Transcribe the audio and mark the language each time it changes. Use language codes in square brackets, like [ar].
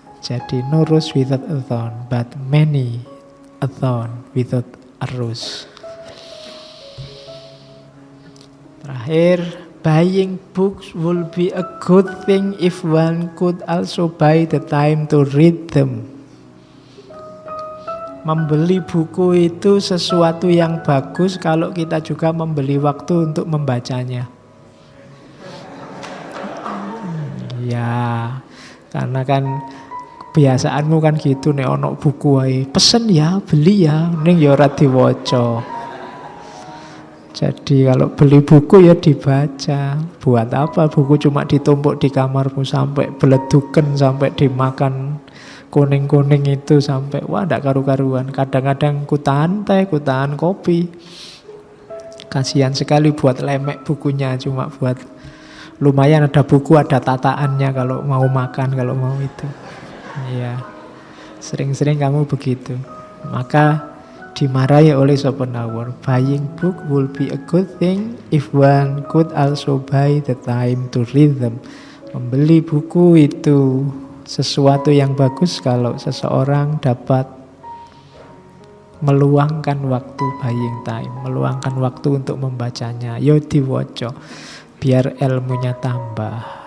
[en] Jadi no rose without a thorn, but many a thorn without a rose. Terakhir, buying books would be a good thing if one could also buy the time to read them. [id] Membeli buku itu sesuatu yang bagus kalau kita juga membeli waktu untuk membacanya. [jv] Ya, karena kan kebiasaanmu kan gitu nek ono buku wae. Pesen ya, beli ya, ning ya ora diwaca. [id] Jadi kalau beli buku ya dibaca. Buat apa buku cuma ditumpuk di kamarmu sampai beleduken, sampai dimakan kuning-kuning itu sampai wah [jv] ndak karu-karuan. [id] Kadang-kadang ku tahan teh, ku tahan kopi. Kasihan sekali buat lemek bukunya, cuma buat lumayan ada buku, ada tataannya kalau mau makan, kalau mau itu. Iya. Sering-sering kamu begitu. Maka dimarahi oleh Schopenhauer. [en] Buying book will be a good thing if one could also buy the time to read them. [id] Membeli buku itu sesuatu yang bagus kalau seseorang dapat meluangkan waktu [en] buying time, [id] meluangkan waktu untuk membacanya. [jv] Yo diwaca biar ilmunya tambah.